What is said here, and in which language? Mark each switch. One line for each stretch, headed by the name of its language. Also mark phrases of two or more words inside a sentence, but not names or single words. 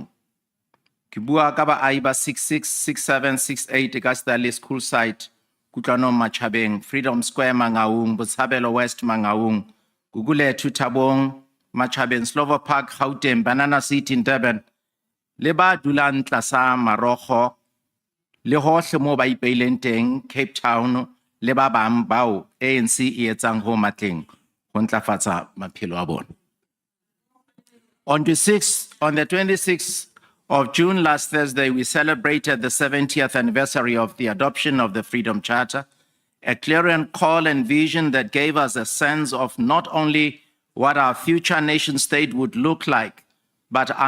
Southern Sotho: Ke bua ka baai ba 66, 67, 68 ka Starley School site Kutlwanong Matjhabeng, Freedom Square Mangaung, Botshabelo West Mangaung, Gugulethu Thabong Matjhabeng, Slovo Park Gauteng, Banana City in Durban, le ba dulang tlasa marokgo le hohle mo ba ipeileng teng Cape Town le ba bang bao ANC e etsang ho matleng ho ntlafatsa maphelo a bona.
English: On the 26th of June last Thursday, we celebrated the 70th anniversary of the adoption of the Freedom Charter, a clarion call and vision that gave us a sense of not only what our future nation state would look like, but our